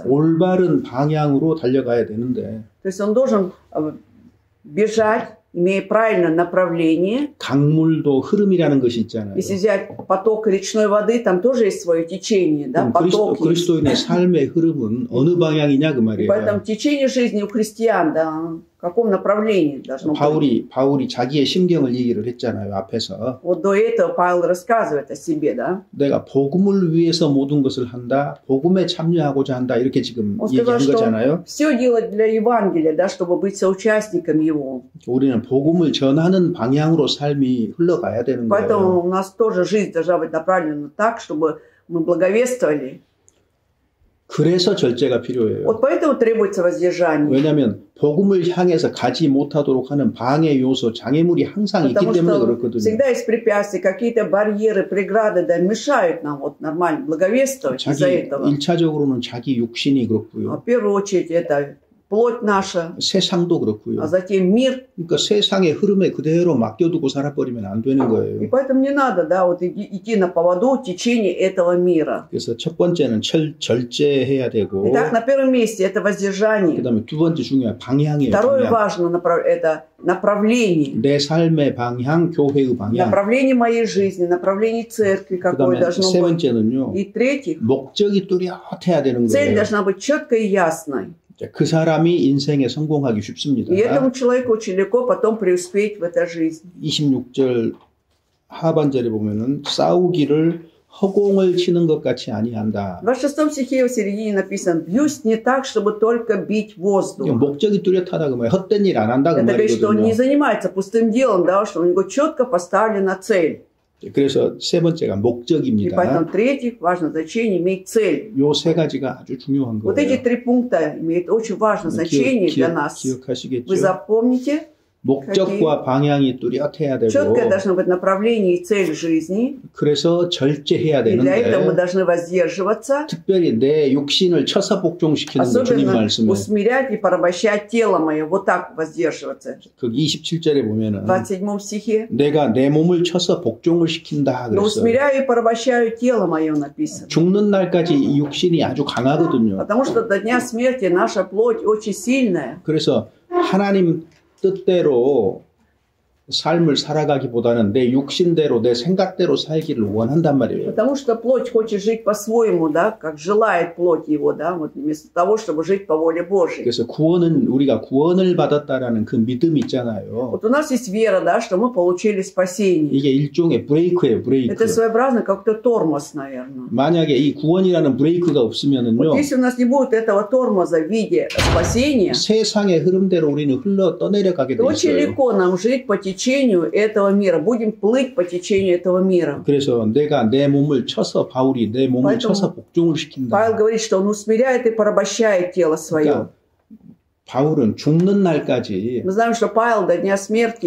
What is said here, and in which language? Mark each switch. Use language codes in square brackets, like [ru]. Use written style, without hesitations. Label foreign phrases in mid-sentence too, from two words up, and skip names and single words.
[ko] 올바른 방향으로 달려가야 되는데. [ru] То есть он должен бежать, имея правильное направление. [ko] 강물도 흐름이라는 것이 있잖아요. [ru] Если взять поток речной воды, там тоже есть свое течение, да, поток. [ko] 그리스도인의 삶의 흐름은 어느 방향이냐 그 말이에요. [ru] Поэтому течение жизни у христиан, да, в каком направлении должно быть. [ko] 바울이 자기의 심경을 얘기를 했잖아요. 앞에서. [ru] Вот до этого Павел рассказывает о себе, да. [ko] 내가 복음을 위해서 모든 것을 한다. 복음에 참여하고자 한다. 이렇게 지금 얘기한 거잖아요. [ru] Все делать для Евангелия, да, чтобы быть соучастником его. [ko] 우리는 복음을 전하는 방향으로 삶이 흘러가야 되는 거예요. [ru] Поэтому у нас тоже жизнь должна быть направлена так, чтобы мы благовествовали. [ko] 그래서 절제가 필요해요. [ru] Вот поэтому требуется воздержание. [ko] 왜냐하면 복음을 향해서 가지 못하도록 하는 방해 요소, 장애물이 항상 있기 때문에 그렇거든요. [ru] Всегда есть препятствия, какие-то барьеры, преграды, да, мешают нам вот нормально благовествовать из-за этого. [ko] 1차적으로는 자기 육신이 그렇고요. [ru] В первую очередь это плоть наша, [ko] 세상도 그렇고요. [ru] а затем мир. [ko] 그러니까 세상의 흐름에 그대로 맡겨두고 살아버리면 안 되는 [ru] И [ko] 거예요. [ru] поэтому не надо, да, вот идти на поводу течения этого мира. [ko] 그래서 첫 번째는 절제해야 되고, [ru] Итак, на первом месте это воздержание. [ko] 그다음에 두 번째 중요한 방향이에요. [ru] Второе [ko] 방향. [ru] важно это направление. [ko] 내 삶의 방향, 교회의 방향. [ru] Направление моей жизни, направление церкви, какое [ko] 그다음에 [ru] должно [ko] 세 [ru] быть. [ko] 번째는요. [ru] И в-третьих, [ko] 목적이 뚜렷해야 되는 [ru] цель [ko] 거예요. [ru] должна быть четкой и ясной. [ko] 그 사람이 인생에 성공하기 쉽습니다. [ru] И этому человеку очень легко потом преуспеть в этой жизни. [ko] 26절 하반절에 보면은 싸우기를 허공을 치는 것 같이 아니한다. [ru] В 26 стихе в середине написано: «Бьюсь не так, чтобы только бить воздух». [ko] 목적이 뚜렷하다 그 말이에요. 헛된 일 안 한다 그 [ru] Это говорит, что он не [ko] 말이거든요. [ru] занимается пустым делом, да, что у него четко поставлена цель. [ko] 그래서 세 번째가 [ru] И [ko] 목적입니다. [ru] поэтому в-третьих, важно значение иметь цель. [ko] 요 세 가지가 아주 중요한 [ru] Вот эти [ko] 거예요. [ru] 3 пункта имеют очень важное значение для нас. [ko] 기억하시겠죠? [ru] Вы запомните, [ko] 목적과 방향이 뚜렷해야 되고, [ru] четкое должно быть направление и цель жизни. [ko] 그래서 절제해야 [ru] И для этого мы [ko] 되는데, [ru] должны воздерживаться, [ko] 특별히 내 육신을 쳐서 복종시키는 거 주님 [ru] особенно [ko] 말씀에 [ru] усмирять и порабощать тело мое. Вот так воздерживаться. [ko] 그 27절에 보면은 [ru] В 27 стихе. [ko] 내가 내 몸을 쳐서 복종을 시킨다 [ru] «Но [ko] 그랬어요. [ru] усмиряю и порабощаю тело мое» написано. [ko] 죽는 날까지 이 육신이 아주 강하거든요. [ru] Потому что до дня смерти наша плоть очень сильная. [ko] 그래서 하나님 뜻대로 삶을 살아가기보다는 내 육신대로 내 생각대로 살기를 원한단 말이에요. [ru] Потому что плоть хочет жить по-своему, да, как желает плоть его, да, вот вместо того, чтобы жить по воле Божьей. [ko] 그래서 우리가 구원을 받았다라는 그 믿음이 있잖아요. [ru] Вот у нас есть вера, да, что мы получили спасение. [ko] 이게 일종의 브레이크예요, 브레이크. [ru] Это своеобразно как-то тормоз, наверное. [ko] 만약에 이 구원이라는 브레이크가 없으면은요, [ru] Вот если у нас не будет этого тормоза в виде спасения, [ko] 세상의 흐름대로 우리는 흘러 떠내려가게 돼 [ru] то очень [ko] 있어요. [ru] легко нам жить по течению этого мира. Будем плыть по течению этого мира. [ko] 그래서 내가 내 몸을 쳐서 바울이 내 몸을 [ru] Поэтому [ko] 쳐서 복종을 시킨다. [ru] Павел говорит, что он усмиряет и порабощает тело свое. [ko] 그러니까 바울은 죽는 날까지 [ru] Мы знаем, что Павел до дня смерти